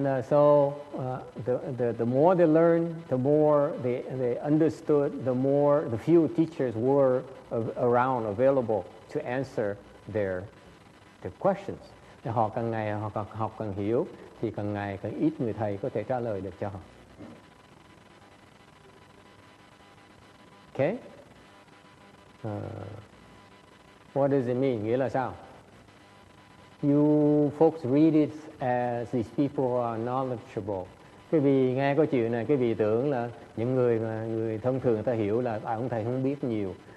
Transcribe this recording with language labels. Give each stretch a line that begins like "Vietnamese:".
English: So the more they learned, the more they understood, the more the few teachers were around, available to answer their questions.
Vietnamese: Họ càng ngày họ học càng hiểu, thì càng ngày càng ít người thầy có thể trả lời được cho họ.
English: Okay? What does it mean?
Vietnamese: Nghĩa là sao?
English: You folks read it as these people are knowledgeable.
Vietnamese: Cái vị nghe câu chuyện này, cái vị tưởng là những người thông thường người ta hiểu là ông thầy không biết nhiều.